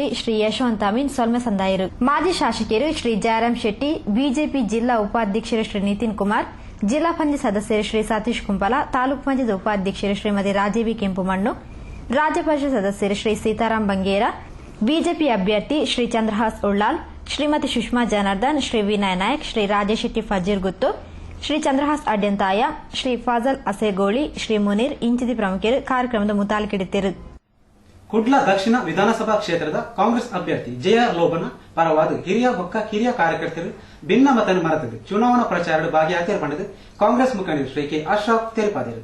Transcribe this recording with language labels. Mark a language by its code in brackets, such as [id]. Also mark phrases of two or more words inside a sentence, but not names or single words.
[tcy] ಶ್ರೀ ಯಶವಂತ್ ಅಮೀನ್ ಸೊಲ್ಮೆ ಸಂದಾಯರು ಮಾಜಿ ಶಾಸಕರು ಶ್ರೀ ಜಯರಾಮ್ ಶೆಟ್ಟಿ ಬಿಜೆಪಿ ಜಿಲ್ಲಾ ಉಪಾಧ್ಯಕ್ಷರು ಶ್ರೀ ನಿತಿನ್ ಕುಮಾರ್ ಜಿಲ್ಲಾ ಪಂಚಾಯತ್ ಸದಸ್ಯರು ಶ್ರೀ ಸತೀಶ್ ಕುಂಪಲ ತಾಲೂಕು ಪಂಚಾಯತ್ ಉಪಾಧ್ಯಕ್ಷರು ಶ್ರೀಮತಿ ರಾಜೀವಿ ಕೆಂಪುಮಣ್ಣು ರಾಜ್ಯ ಪರಿಷತ್ ಸದಸ್ಯರು ಶ್ರೀ ಸೀತಾರಾಂ ಬಂಗೇರ ಬಿಜೆಪಿ ಅಭ್ಯರ್ಥಿ ಶ್ರೀ ಚಂದ್ರಹಾಸ್ ಉಳ್ಳಾಲ್ ಶ್ರೀಮತಿ ಸುಷ್ಮಾ ಜನಾರ್ದನ್ ಶ್ರೀ ವಿನಯ್ ನಾಯಕ್ ಶ್ರೀ ರಾಜೇಶ್ ಶೆಟ್ಟಿ ಫಜೀರ್ ಗುತ್ತು ಶ್ರೀ ಚಂದ್ರಹಾಸ್ ಅಡ್ಯಂತಾಯ ಶ್ರೀ ಫಾಜಲ್ ಅಸೇಗೋಳಿ ಶ್ರೀ ಮುನೀರ್ ಇಂಚಿದಿ ಪ್ರಮುಖರು ಕಾರ್ಯಕ್ರಮದ ಮುತಾಲಿಕಿಡಿದ್ದರು. ಕುಡ್ಲ ದಕ್ಷಿಣ ವಿಧಾನಸಭಾ ಕ್ಷೇತ್ರದ ಕಾಂಗ್ರೆಸ್ ಅಭ್ಯರ್ಥಿ ಜೆಆರ್ ಲೋಬನ ಪರವಾದ ಹಿರಿಯ ಹಿರಿಯ ಕಾರ್ಯಕರ್ತರು ಭಿನ್ನ ಮತ ಮರೆತದ್ದು ಚುನಾವಣಾ ಪ್ರಚಾರದ ಭಾಗಿಯಾತಿರ್ ಪಂಡದು ಕಾಂಗ್ರೆಸ್ ಮುಖಂಡರು ಶ್ರೀ ಕೆ ಅಶ್ರಫ್ ತೆರಪಾದರು.